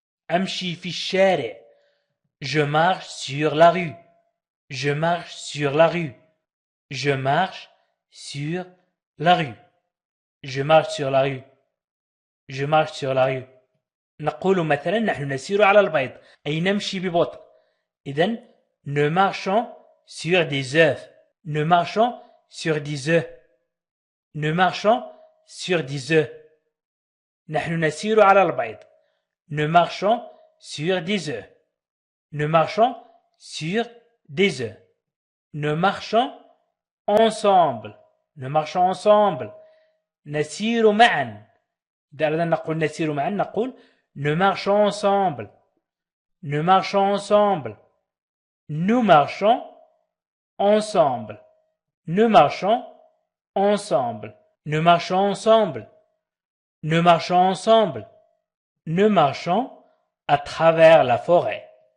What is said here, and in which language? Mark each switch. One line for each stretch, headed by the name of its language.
Arabic: أمشي في الشارع.
French: Je marche sur la rue. Je marche sur la rue. Je marche sur la rue. Je marche sur la rue. Je marche sur la rue.
Arabic: نقول مثلا نحن نسير على البيض أي نمشي ببطء.
French: إذن nous marchons sur des œufs. Nous marchons sur des œufs. Nous marchons sur des œufs.
Arabic: نحن نسير على البيض.
French: Nous marchons sur des œufs. Nous marchons sur des œufs. Nous marchons ensemble. Nous marchons ensemble.
Arabic: نسير معا. إذا أردنا نقول نسير معا نقول
French: nous marchons ensemble. Nous marchons ensemble. Nous marchons ensemble. Nous marchons ensemble. Nous marchons ensemble. Nous marchons ensemble. Nous marchons à travers la forêt.